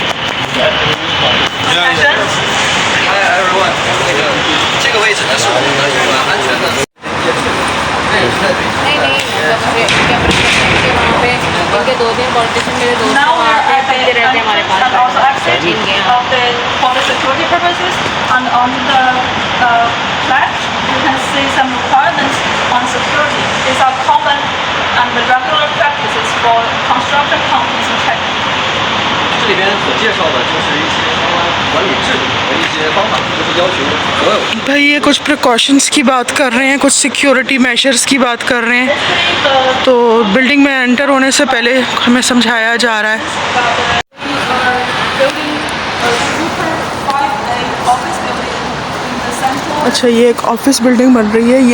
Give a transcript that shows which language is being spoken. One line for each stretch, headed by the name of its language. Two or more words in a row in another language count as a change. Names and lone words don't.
Hindi: इनके 2 दिन पॉलिटिशियन मेरे दोस्त वहाँ पे पीते रहते हैं हमारे पास। इनके
English: for the security purposes, and on the flash you can see some requirements on security. These are common and regular practices for construction companies in China.
Chinese: 这里边所介绍的就是一些相关管理制度和一些方法，就是要求所有
Hindi: भाई ये कुछ प्रिकॉशंस की बात कर रहे हैं, कुछ
English: security measures
Hindi: की बात कर रहे हैं। तो बिल्डिंग में एंटर होने से पहले हमें समझाया जा रहा है। अच्छा, ये एक
English: office building
Hindi: बन रही है।